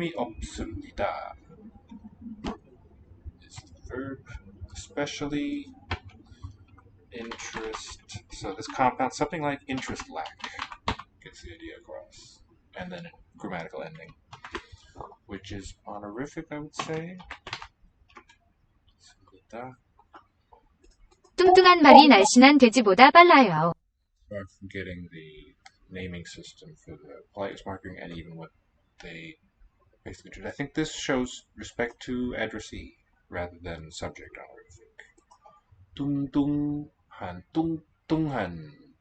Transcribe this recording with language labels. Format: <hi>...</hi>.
<en>재미없습니다 is the verb. Especially interest. So this compound, something like interest lack, gets the idea across. And then a grammatical ending, which is honorific, I would say.</en> <ko>뚱뚱한 말이 날씬한 돼지보다 빨라요.</ko> <en>Far from getting the naming system for the politeness marking and even what they basically do. I think this shows respect to addressee rather than subject honorific.</en> <ko>뚱뚱한, 뚱뚱한.</ko>